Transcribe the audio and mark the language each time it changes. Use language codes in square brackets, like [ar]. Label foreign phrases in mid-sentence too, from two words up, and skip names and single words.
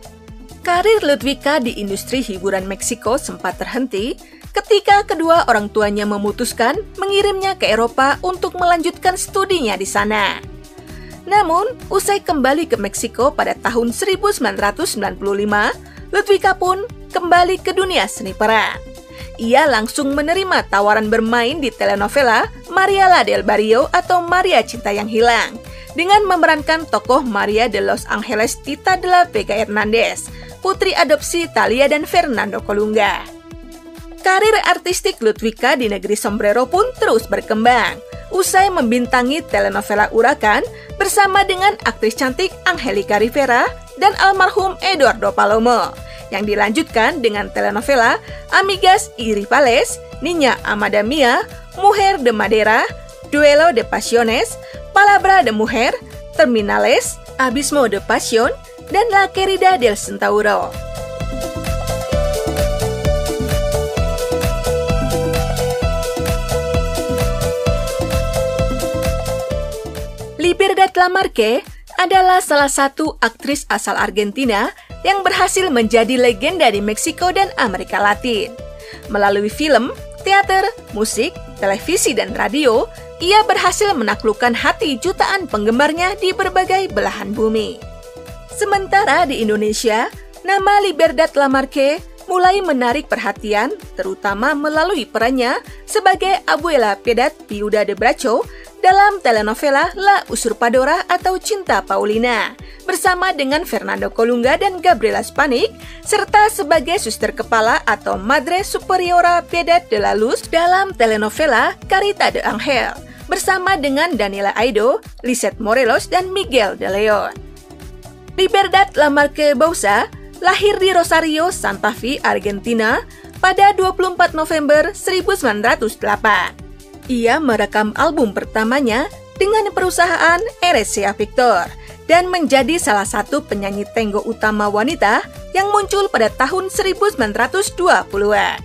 [id] Karir Ludwika di industri hiburan Meksiko sempat terhenti ketika kedua orang tuanya memutuskan mengirimnya ke Eropa untuk melanjutkan studinya di sana. Namun, usai kembali ke Meksiko pada tahun 1995, Ludwika pun kembali ke dunia seni peran. Ia langsung menerima tawaran bermain di telenovela Maria la del Barrio atau Maria Cinta yang Hilang dengan memerankan tokoh Maria de los Angeles Tita de la Vega Hernández, putri adopsi Thalia dan Fernando Colunga. Karir artistik Ludwika di negeri Sombrero pun terus berkembang. Usai membintangi telenovela Urakan bersama dengan aktris cantik Angelica Rivera dan almarhum Eduardo Palomo, yang dilanjutkan dengan telenovela Amigas y Rivales, Niña Amada Mía, Mujer de Madera, Duelo de Pasiones, Palabra de Mujer, Terminales, Abismo de Pasión, dan La Querida del Centauro. Libertad Lamarque adalah salah satu aktris asal Argentina yang berhasil menjadi legenda di Meksiko dan Amerika Latin. Melalui film, teater, musik, televisi, dan radio, ia berhasil menaklukkan hati jutaan penggemarnya di berbagai belahan bumi. Sementara di Indonesia, nama Libertad Lamarque mulai menarik perhatian, terutama melalui perannya sebagai Abuela Piedad Viuda de Bracho dalam telenovela La Usurpadora atau Cinta Paulina, bersama dengan Fernando Colunga dan Gabriela Spanik, serta sebagai suster kepala atau Madre Superiora Piedad de la Luz dalam telenovela Carita de Ángel, bersama dengan Daniela Aido, Lisette Morelos, dan Miguel de Leon. Libertad Lamarque Bauza lahir di Rosario, Santa Fe, Argentina pada 24 November 1908. Ia merekam album pertamanya dengan perusahaan RCA Victor dan menjadi salah satu penyanyi tango utama wanita yang muncul pada tahun 1920-an.